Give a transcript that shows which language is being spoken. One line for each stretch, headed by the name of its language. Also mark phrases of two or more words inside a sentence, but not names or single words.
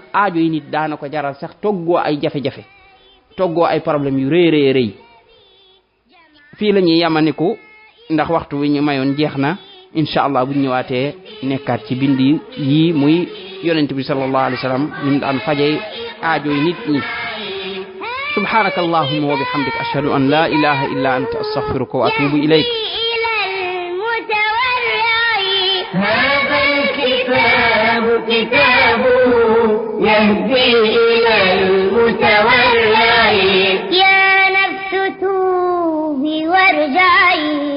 Wolof: aajo yi nit daana ko jaral sax toggoo ay jafe-jafe toggoo ay problème yu rëy rëy rëy fii la ñuy yamaniku ndax waxtu wi ñu mayoon jeex na
Arabic: إن شاء الله
Wolof: bu ñu ñëwaatee nekkaat ci bindi yi muy yonent bi
Arabic: صلى الله عليه وسلم
Wolof: ni mu daan fajee aajo yi nit ñi
Arabic: سبحانك اللهم وبحمدك أشهد أن لا إله إلا أنت أستغفرك وأتوب إليك كتاب يهدي إلى المتورع يا نفس توبي وارجعي